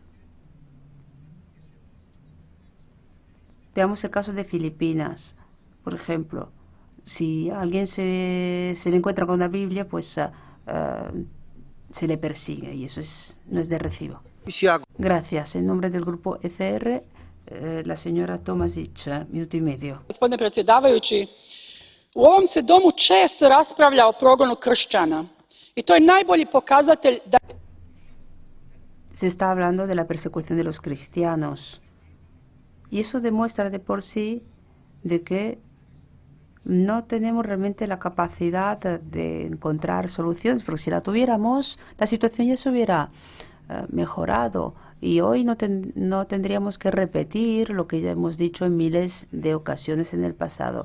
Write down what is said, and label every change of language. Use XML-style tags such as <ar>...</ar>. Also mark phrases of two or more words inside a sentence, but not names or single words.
<es>Veamos el caso de Filipinas, por ejemplo. Si a alguien se le encuentra con una Biblia, pues se le persigue y eso no es de recibo. Gracias. En nombre del grupo ECR, la señora Tomasić, minuto y medio.</es> <hr>Gospodine predsjedavajući, u ovom se domu često raspravlja o progonu kršćana i to je najbolji pokazatelj da...</hr> <es>Se está hablando de la persecución de los cristianos y eso demuestra de por sí de que no tenemos realmente la capacidad de encontrar soluciones, porque si la tuviéramos, la situación ya se hubiera mejorado y hoy no tendríamos que repetir lo que ya hemos dicho en miles de ocasiones en el pasado.</es>